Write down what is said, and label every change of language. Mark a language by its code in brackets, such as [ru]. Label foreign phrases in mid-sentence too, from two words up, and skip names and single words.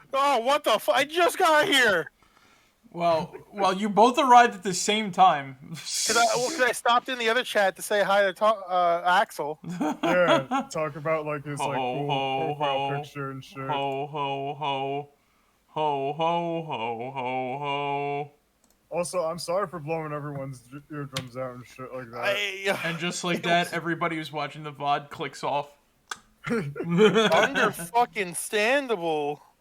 [en] Oh, what the I just got here! Well, you both arrived at the same time. Cause I stopped in the other chat to say hi to Axel. Yeah, talk about like his like Ho, cool ho, profile ho. picture and shit. Ho, ho, ho. Ho, ho, ho, ho, ho. Also, I'm sorry for blowing everyone's eardrums out and shit like that. And just like that, everybody who's watching the VOD clicks off. Under fucking standable.